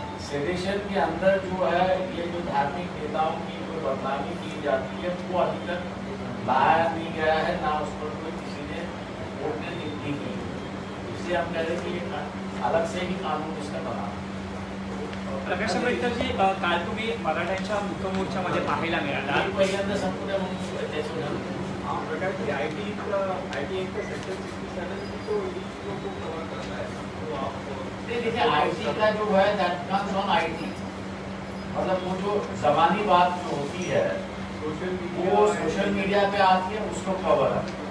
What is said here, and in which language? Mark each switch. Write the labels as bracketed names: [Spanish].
[Hindi] Sedition के अंदर जो है ये जो धार्मिक नेताओं की जो बदनामी की जाती है वो अभी तक लाया नहीं गया है, ना उस पर कोई किसी ने कोर्ट ने टिप्पणी की। इसलिए हम कह रहे हैं कि ये अलग से ही कानून इसका बना। [Marathi] प्रकाश आंबेडकरजी, काल तुम्ही मराठ्यांच्या मुकमोर्चामध्ये पाहायला मिळाला. पहिल्यांदा संपूर्ण म्हणून त्याच्यावर [Hindi] प्रकाश जी IT एक्ट का सेक्शन 67 तो इसको कवर करता है, तो आप देखिए IT का जो है [English] that comes on IT, [Hindi] मतलब वो जो ज़बानी बात जो होती है वो सोशल मीडिया पे आती है, उसको कवर है।